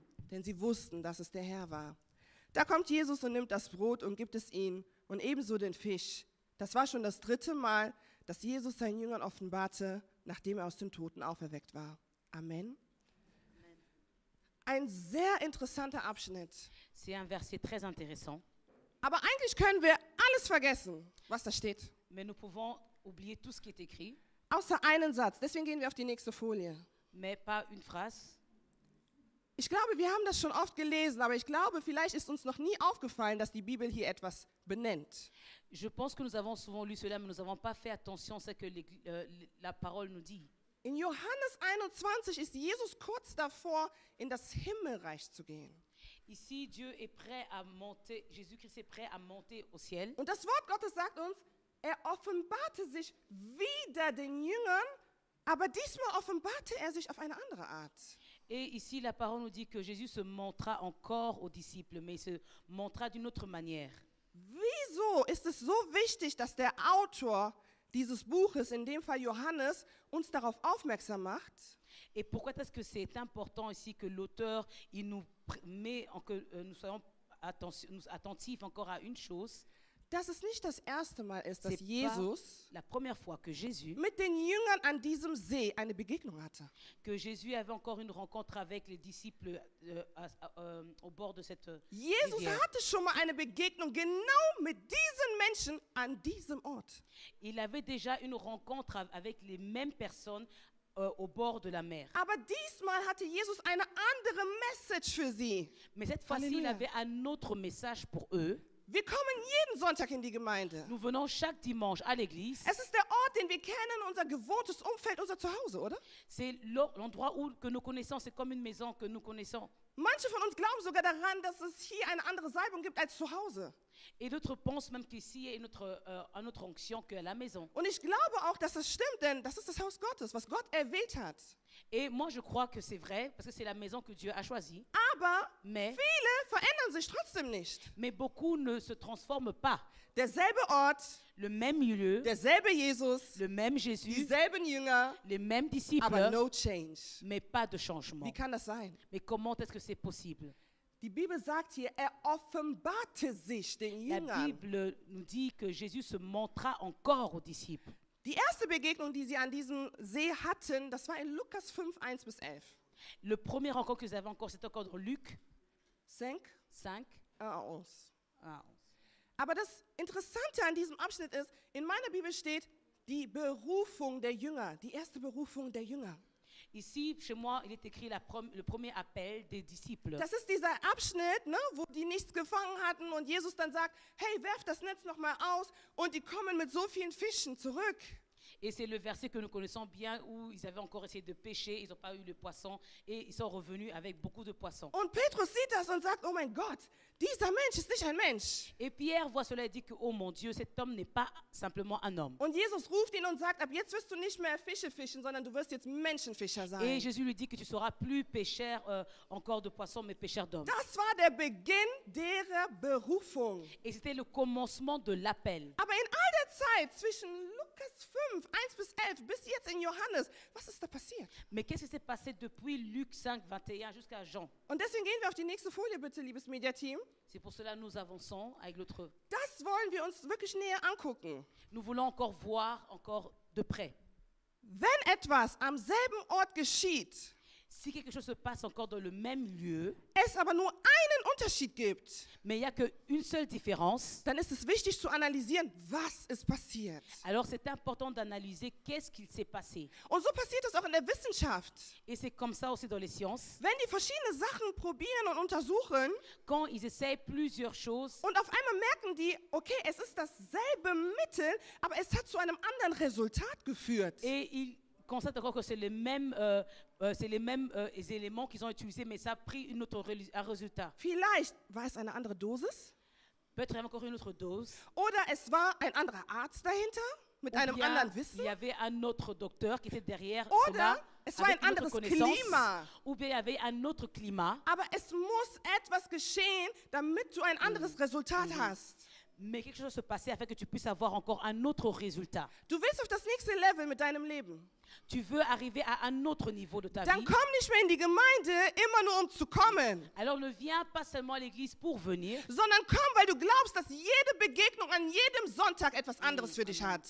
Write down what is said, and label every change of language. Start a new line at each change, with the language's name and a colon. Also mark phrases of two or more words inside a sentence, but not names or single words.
German: Denn sie wussten, dass es der Herr war. Da kommt Jesus und nimmt das Brot und gibt es ihnen und ebenso den Fisch. Das war schon das 3. Mal, dass Jesus seinen Jüngern offenbarte, nachdem er aus den Toten auferweckt war. Amen. Ein sehr interessanter Abschnitt.
French: C'est un verset très intéressant,
German: Aber eigentlich können wir alles vergessen, was da steht.
French: mais nous pouvons oublier tout ce qui est écrit,
German: Außer einen Satz. Deswegen gehen wir auf die nächste Folie.
French: mais pas une phrase.
German: Ich glaube, wir haben das schon oft gelesen, aber ich glaube, vielleicht ist uns noch nie aufgefallen, dass die Bibel hier etwas benennt.
French: Je pense que nous avons souvent lu cela, mais nous n'avons pas fait attention à ce que la parole nous dit.
German: In Johannes 21 ist Jesus kurz davor, in das Himmelreich zu gehen.
French: Ici, Dieu est prêt à monter, Jésus-Christ est prêt à monter au ciel.
German: Und das Wort Gottes sagt uns, er offenbarte sich wieder den Jüngern, aber diesmal offenbarte er sich auf eine andere Art.
French: Et ici, la parole nous dit que Jésus se montra encore aux disciples, mais il se montra d'une autre manière.
German: Wieso ist es so wichtig, dass der Autor dieses Buches, in dem Fall Johannes, uns darauf aufmerksam macht?
French: Et pourquoi est-ce que c'est important ici que l'auteur il nous met en que nous soyons attentifs encore à une chose?
German: Dass es nicht das erste Mal ist, dass
French: C'est Jesus pas la première fois que Jésus
German: mit den Jüngern an diesem See eine Begegnung hatte.
French: avait encore une rencontre avec les disciples au bord de cette Jesus rivière.
German: hatte schon mal eine Begegnung genau mit diesen Menschen an diesem Ort.
French: Il avait déjà une rencontre avec les mêmes personnes au bord de la mer.
German: Aber diesmal hatte Jesus eine andere Message für sie.
French: Mais cette fois-ci, il Alléluia. avait un autre message pour eux.
German: Wir kommen jeden Sonntag in die Gemeinde.
French: Nous venons chaque dimanche à l'église.
German: Es ist der Ort, den wir kennen, unser gewohntes Umfeld, unser Zuhause, oder?
French: C'est l'endroit que nous connaissons, c'est comme une maison que nous connaissons.
German: Manche von uns glauben sogar daran, dass es hier eine andere Salbung gibt als zu Hause.
French: Et d'autres pensent même qu'ici, il y a une autre onction qu'à la maison.
German: Und ich glaube auch, dass das stimmt, denn das ist das Haus Gottes, was Gott erwählt hat.
French: Et moi, je crois que c'est vrai, parce que c'est la maison que Dieu a choisie.
German: Aber
French: Mais,
German: viele verändern sich trotzdem nicht.
French: mais beaucoup ne se transforment pas.
German: Derselbe Ort,
French: Le même lieu,
German: derselbe Jesus,
French: le même Jésus,
German: dieselben Jünger,
French: les mêmes disciples,
German: aber
English: no change.
French: mais pas de changement.
German: Wie kann das sein?
French: Mais comment est-ce que c'est possible?
German: Die Bibel sagt hier, er offenbarte sich den
French: La
German: Jüngern.
French: Bible nous dit que Jésus se montra encore aux disciples.
German: Die erste Begegnung, die sie an diesem See hatten, das war in Lukas 5, 1 bis 11.
French: Le premier rencontre que vous avez encore, c'est encore dans Luc 5, 5 11. à 11.
German: Aber das Interessante an diesem Abschnitt ist, in meiner Bibel steht die Berufung der Jünger, die erste Berufung der Jünger.
French: Ici, chez moi, il est écrit le premier appel des disciples.
German: Das ist dieser Abschnitt, ne, wo die nichts gefangen hatten und Jesus dann sagt, hey, werft das Netz nochmal aus und die kommen mit so vielen Fischen zurück.
French: Et c'est le verset que nous connaissons bien où ils avaient encore essayé de pêcher, ils n'ont pas eu le poisson et ils sont revenus avec beaucoup de poissons.
German: Und Petrus sieht das und sagt, oh mein Gott, dieser Mensch ist nicht ein Mensch.
French: Et Pierre voit cela et dit que, oh mon Dieu, cet homme n'est pas simplement un homme.
German: Und Jesus ruft ihn und sagt, ab jetzt wirst du nicht mehr Fische fischen, sondern du wirst jetzt Menschenfischer
French: Et
German: sein.
French: Jésus lui dit que tu seras plus pêcheur encore de poissons, mais pêcheur d'hommes.
German: Das war der Beginn derer Berufung.
French: Et c'était le commencement de l'appel.
German: Aber in all der Zeit zwischen Lukas 5, 1 bis 11, bis jetzt in Johannes, was ist da passiert?
French: Mais qu'est-ce qui s'est passé depuis Luc 5, 21 jusqu'à Jean?
German: Und deswegen gehen wir auf die nächste Folie, bitte, liebes Mediateam.
French: C'est pour cela que nous avançons avec l'autre.
German: Das wollen wir uns wirklich näher angucken.
French: Nous voulons encore voir encore de près.
German: Wenn etwas am selben Ort geschieht,
French: Si quelque chose se passe encore dans le même lieu,
German: es aber nur einen Unterschied gibt,
French: mais il n'y a qu'une seule différence,
German: dann ist es wichtig zu analysieren, was ist passiert.
French: alors c'est important d'analyser qu'est-ce qu'il s'est passé.
German: Und so passiert es auch in der Wissenschaft.
French: Et c'est comme ça aussi dans les sciences.
German: Wenn die verschiedene Sachen probieren und untersuchen
French: Quand ils essayent plusieurs choses
German: und auf einmal merken die, okay, es ist dasselbe Mittel, aber es hat zu einem anderen Resultat geführt.
French: et ils constatent encore que c'est les mêmes éléments qu'ils ont utilisés, mais ça a pris un résultat.
German: Vielleicht war es eine andere Dosis
French: Peut-être il y avait encore une autre dose.
German: oder es war ein anderer Arzt dahinter mit
French: Ou
German: einem
French: bien,
German: anderen
French: il
German: Wissen
French: y avait un autre docteur qui était derrière
German: oder
French: cela,
German: es war
French: avec
German: ein
French: une autre
German: anderes
French: connaissance.
German: Klima.
French: Ou bien il y avait un autre climat.
German: Aber es muss etwas geschehen, damit du ein anderes Resultat hast.
French: Mais quelque chose se passait afin que tu puisses avoir encore un autre résultat.
German: Du willst auf das nächste Level mit deinem Leben.
French: Tu veux arriver à un autre niveau de ta
German: Dann
French: vie.
German: komm nicht mehr in die Gemeinde, immer nur um zu kommen,
French: Alors ne viens pas seulement à l'église pour venir,
German: sondern komm, weil du glaubst, dass jede Begegnung an jedem Sonntag etwas anderes für dich hat.